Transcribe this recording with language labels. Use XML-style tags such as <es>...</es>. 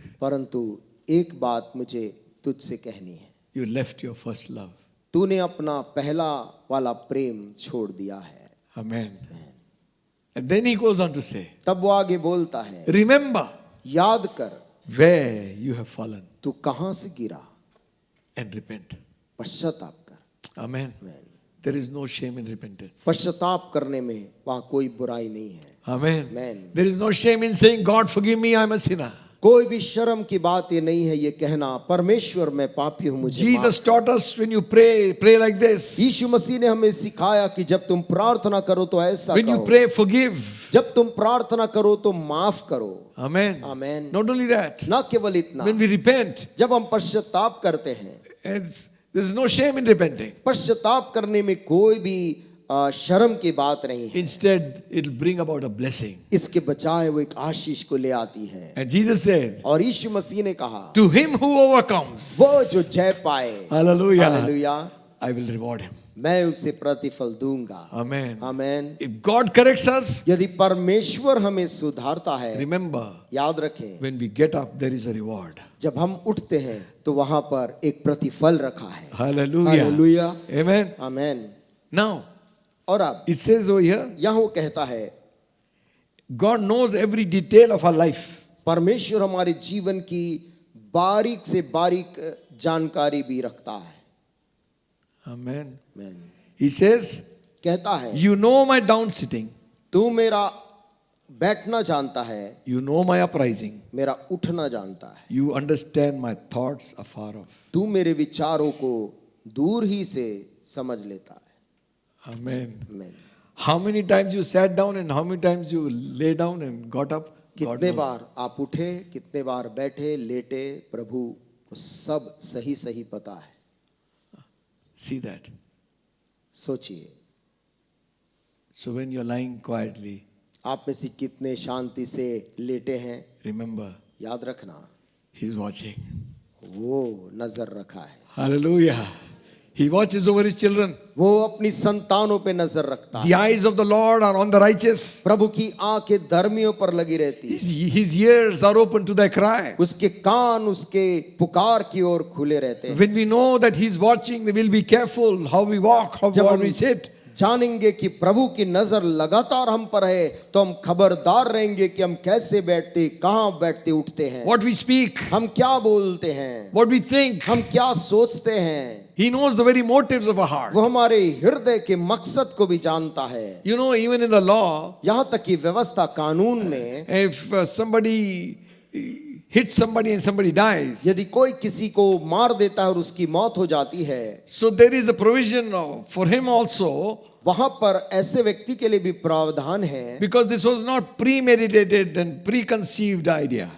<hi>परंतु एक बात मुझे तुझसे कहनी है।</hi> <en>You left your first love.</en> <hi>तूने अपना पहला वाला प्रेम छोड़ दिया है।</hi> <en>Amen. And then he goes on to say,</en> <hi>तब वो आगे बोलता है,</hi> <en>remember</en> <hi>याद कर</hi> <en>where you have fallen</en> <hi>तू कहां से गिरा,</hi> <en>and repent.</en> <hi>पश्चाताप कर।</hi> <en>Amen. There is no shame in repentance.</en> <hi>पश्चाताप करने में वहां कोई बुराई नहीं है।</hi> <en>Amen. Amen. There is no shame in saying, God forgive me, I am a sinner.</en> <hi>कोई भी शर्म की बात ये नहीं है ये कहना, परमेश्वर मैं पापी हूं, मुझे</hi> <en>Jesus</en> <hi>माफ।</hi> <en>taught us when you pray like this.</en> <hi>यीशु मसीह ने हमें सिखाया कि जब तुम प्रार्थना करो तो ऐसा</hi> <en>When you</en> <hi>कहो,</hi> <en>pray, forgive.</en> <hi>जब तुम प्रार्थना करो तो माफ करो।</hi> <en>Amen.</en> <hi>Amen.</hi> <en>Not only that,</en> <hi>न केवल इतना,</hi> <en>when we repent,</en> <hi>जब हम पश्चाताप करते हैं,</hi> <en>there is no shame in repenting.</en> <hi>पश्चाताप करने में कोई भी शर्म की बात नहीं है।</hi> <en>Instead, it will bring about a blessing.</en> <hi>इसके बजाय वो एक आशीष को ले आती है।</hi> <en>And Jesus said,</en> <hi>और यीशु मसीह ने कहा,</hi> <en>to him who overcomes,</en> <hi>वो जो जय पाए,</hi> <en>hallelujah,</en> <hi>hallelujah,</hi> <en>I will reward him.</en> <hi>मैं उसे प्रतिफल दूंगा।</hi> <en>Amen.</en> <hi>Amen.</hi> <en>If God corrects us,</en> <hi>यदि परमेश्वर हमें सुधारता है,</hi> <en>remember,</en> <hi>याद रखें,</hi> <en>when we get up, there is a reward.</en> <hi>जब हम उठते हैं तो वहां पर एक प्रतिफल रखा है।</hi> <en>Hallelujah.</en> <hi>Hallelujah,</hi> <en>Amen.</en> <hi>आमेन।</hi> <en>Now,</en> <hi>और अब</hi> <en>it says over here,</en> <hi>यहाँ वो कहता है,</hi> <en>God knows every detail of our life.</en> <hi>परमेश्वर हमारे जीवन की बारीक से बारीक जानकारी भी रखता है।</hi> <en>Amen.</en> <hi>आमेन।</hi> <en>He says,</en> <hi>कहता है,</hi> <en>you know my down sitting,</en> <hi>तू मेरा बैठना जानता है,</hi> <en>you know my uprising,</en> <hi>मेरा उठना जानता है,</hi> <en>you understand my thoughts afar off.</en> <hi>तू मेरे विचारों को दूर ही से समझ लेता है।</hi> <en>Amen.</en> <hi>Amen.</hi> <en>How many times you sat down and how many times you lay down and got up? God</en> <hi>कितने</hi> <en>knows.</en> <hi>बार आप उठे, कितने बार बैठे, लेटे, प्रभु को सब सही सही पता है।</hi> <en>See that.</en> <hi>सोचिए,</hi> <en>So when you're lying quietly,</en> <hi>आप में से कितने शांति से लेटे हैं,</hi> <en>remember,</en> <hi>याद रखना,</hi> <en>He's watching.</en> <hi>वो नजर रखा है।</hi> <en>Hallelujah. He watches over his children.</en> <hi>वो अपनी संतानों पे नजर रखता है।</hi> <en>The eyes of the Lord are on the righteous.</en> <hi>प्रभु की आंखें धर्मियों पर लगी रहती है।</hi> <en>His ears are open to their cry.</en> <hi>उसके कान उसके पुकार की ओर खुले रहते हैं।</hi> <en>When we know that He's watching, we will be careful how we walk, how</en> <hi>जब हम</hi> <en>we sit.</en> <hi>जानेंगे कि प्रभु की नजर लगातार हम पर है तो हम खबरदार रहेंगे कि हम कैसे बैठते, कहां बैठते उठते हैं,</hi> <en>What we speak,</en> <hi>हम क्या बोलते हैं,</hi> <en>what we think.</en> <hi>हम क्या सोचते हैं।</hi> <en>He knows the very motives of our heart.</en> <hi>वो हमारे हृदय के मकसद को भी जानता है।</hi> <en>You know, even in the law,</en> <hi>यहाँ तक कि व्यवस्था कानून में,</hi> <en>if somebody hits somebody and somebody dies,</en> <hi>यदि कोई किसी को मार देता है और उसकी मौत हो जाती है,</hi> <en>so there is a provision for him also,</en> <hi>वहां पर ऐसे व्यक्ति के लिए भी प्रावधान है,</hi> <en>because this was not premeditated and preconceived idea.</en>